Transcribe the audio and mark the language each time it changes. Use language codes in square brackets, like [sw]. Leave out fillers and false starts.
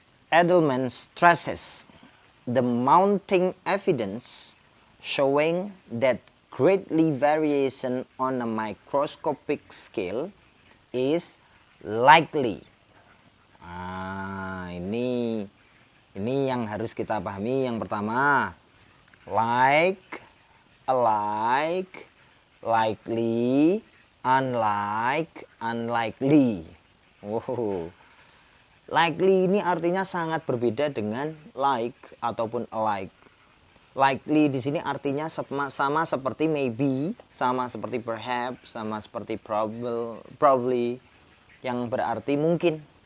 [en] Edelman stresses the mounting evidence showing that greatly variation on a microscopic scale is likely. [id] Nah, ini yang harus kita pahami. Yang pertama, like, alike, likely, unlike, unlikely. Likely ini artinya sangat berbeda dengan like ataupun alike. Likely di sini artinya sama seperti maybe, sama seperti perhaps, sama seperti probably, yang berarti mungkin.